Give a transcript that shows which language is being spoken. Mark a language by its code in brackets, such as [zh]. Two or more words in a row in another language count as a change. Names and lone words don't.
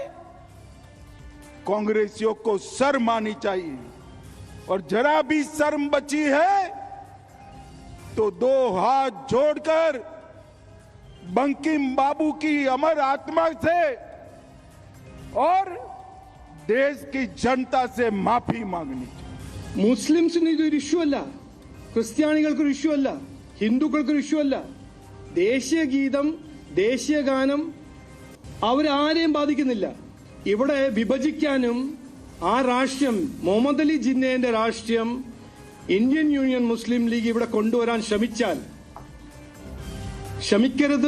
[hi] कांग्रेसियों को शर्म आनी चाहिए, और जरा भी शर्म बची है तो दो हाथ जोड़कर बंकिम बाबू की अमर आत्मा से और देश की जनता से माफी मांगनी चाहिए. [ml] മുസ്ലിംസിന് ഇതൊരു ഇഷ്യൂ അല്ല, ക്രിസ്ത്യാനികൾക്കൊരു ഇഷ്യൂ അല്ല, ഹിന്ദുക്കൾക്കൊരു ഇഷ്യൂ അല്ല. ദേശീയ ഗീതം, ദേശീയ ഗാനം അവരാരെയും ബാധിക്കുന്നില്ല. ഇവിടെ വിഭജിക്കാനും ആ രാഷ്ട്രീയം, മുഹമ്മദ് അലി ജിന്നയുടെ രാഷ്ട്രീയം ഇന്ത്യൻ യൂണിയൻ മുസ്ലിം ലീഗ് ഇവിടെ കൊണ്ടുവരാൻ ശ്രമിക്കരുത്.